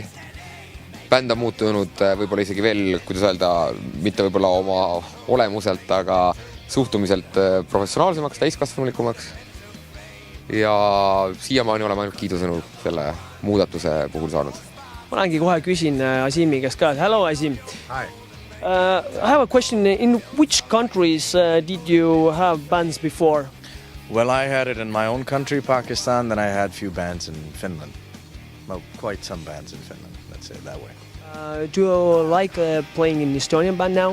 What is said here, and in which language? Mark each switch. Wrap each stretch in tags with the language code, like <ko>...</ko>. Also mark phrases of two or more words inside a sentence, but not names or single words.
<et>Bänd on muutunud võib-olla isegi veel, kuidas öelda, mitte võib-olla oma olemuselt, aga suhtumiselt professionaalsemaks, täiskasvanulikumaks. Ja siiamaani oleme ainult kiidusõnu selle muudatuse puhul saanud. Ma lähengi kohe küsin Azimi käest ka.</et> <en>Hello, Azim. Hi. I have a question. In which countries did you have bands before? Well, I had it in my own country, Pakistan, then I had a few bands in Finland. Well, quite some bands in Finland, let's say it that way. Do you like playing in Estonian band now?</en>